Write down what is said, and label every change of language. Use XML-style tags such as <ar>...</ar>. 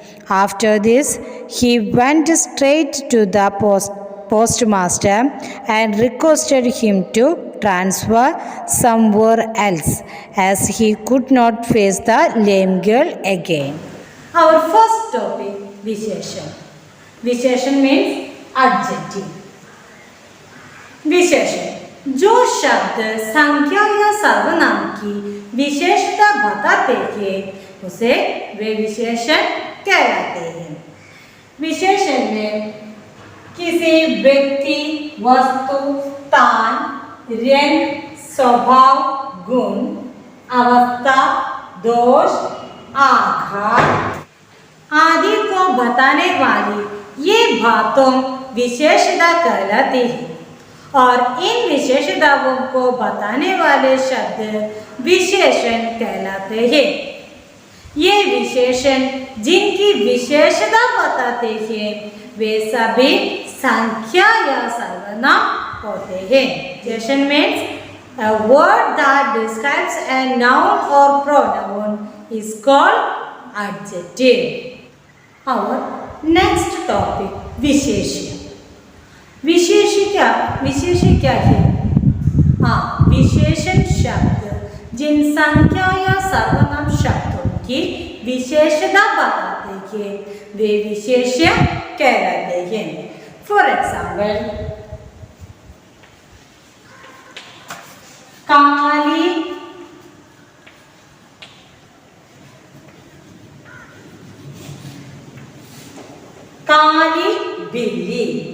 <en>After this, he went straight to the postmaster and requested him to transfer somewhere else, as he could not face the lame girl again. Our first topic, Visheshan. Visheshan means adjective.</en> <hi>विशेषण, जो शब्द संख्या या सर्वनाम की विशेषता बताते हैं उसे वे विशेषण कहलाते हैं। विशेषण में किसी व्यक्ति, वस्तु, स्थान, रंग, स्वभाव, गुण, अवस्था, दोष, आघात आदि को बताने वाली ये बातों विशेषता कहलाती है और इन विशेषताओं को बताने वाले शब्द विशेषण कहलाते हैं। ये विशेषण जिनकी विशेषता बताते हैं वे सभी संख्या या सर्वनाम होते हैं।</hi> <en>विशेषण means a word that describes a noun or pronoun is called adjective. Our next topic विशेष्य।</en> <hi>विशेष्य क्या है? हाँ, विशेषण शब्द जिन संख्या या सर्वनाम शब्दों की विशेषता बताते हैं वे विशेष्य कहलाते हैं।</hi> <en>for example</en> <hi>काली, काली बिल्ली।</hi>